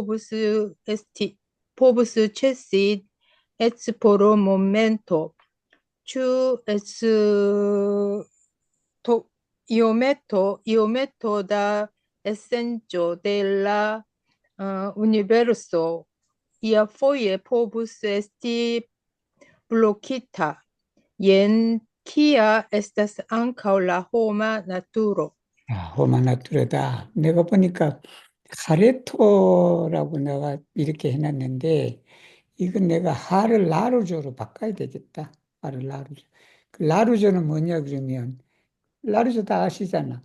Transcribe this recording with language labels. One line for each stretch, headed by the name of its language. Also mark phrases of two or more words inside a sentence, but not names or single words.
Esperanto: povus ĉesi eĉ por momento, ĉu eĉ to, iometo da essencio de la universo iafoje povus esti blokita, jen kia estas ankaŭ la homa naturo.
Korean: 아, 호마나투르다. 내가 보니까 카레토라고 내가 이렇게 해놨는데, 이건 내가 하를 라루조로 바꿔야 되겠다. 하를 라루조. 그 라루조는 뭐냐, 그러면, 라루조 다 아시잖아.